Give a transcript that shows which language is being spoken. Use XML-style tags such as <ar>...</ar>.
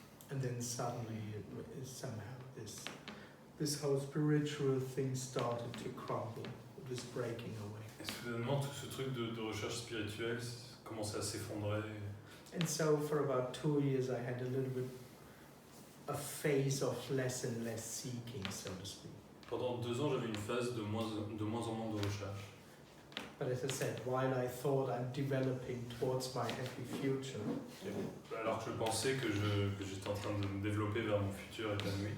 <en>And then suddenly, somehow this whole spiritual thing started to crumble. It was breaking away.</en> <fr>Et soudainement, tout ce truc de recherche spirituelle commençait à s'effondrer.</fr> <en>And so for about 2 years, I had a little bit a phase of less and less seeking, so to speak.</en> <fr>Pendant 2 ans, j'avais une phase de moins en moins de recherche.</fr> <en>But as I said, while I thought I'm developing towards my happy future,</en> <fr>Alors que je pensais que j'étais en train de me développer vers mon futur épanoui,</fr>